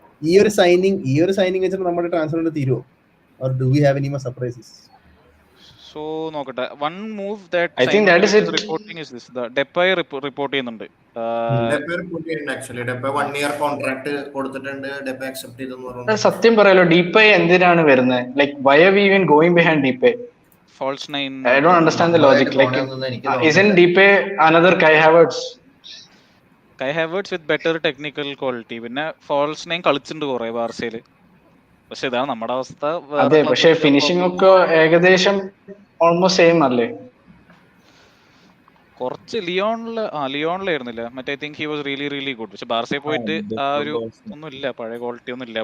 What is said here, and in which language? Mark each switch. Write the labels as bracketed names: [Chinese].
[Malayalam] ഈ ഒരു സൈനിങ് വെച്ചിട്ട് നമ്മുടെ transfer തീരുമോ? [English] or do we have any more surprises? So നോക്കട്ടെ, one move that I think that is it. reporting is this, the Depay report ചെയ്യുന്നുണ്ട്. Depay report ചെയ്യുന്നുണ്ട് actually. Depay 1 year contract കൊടുത്തിട്ടുണ്ട്. [Malayalam] Depay accept ചെയ്തെന്ന് പറഞ്ഞു. സത്യം പറയാലോ, Depay എന്തിനാണ് വരുന്നത്? [English] Like why are we even going behind Depay? False 9. I don't understand the logic. Like isn't Depay another Kai Havertz? Kai Havertz with better technical quality. [Malayalam] പിന്നെ false 9 കളിച്ചിട്ടുണ്ട് കുറെ ബാർസയിൽ. പക്ഷെ ഇതാണ് നമ്മുടെ അവസ്ഥ. അതെ, പക്ഷെ ഫിനിഷിംഗ് ഒക്കെ ഏകദേശം ഓൾമോസ്റ്റ് സെയിം അല്ലേ? കുറച്ച് ലിയോണിലായിരുന്നില്ല മറ്റേ. [English] I think he was really good. [Malayalam] പക്ഷെ ബാർസയിൽ പോയിട്ട് ആ ഒരു ഒന്നും ഇല്ല, പഴയ ക്വാളിറ്റി ഒന്നും ഇല്ല.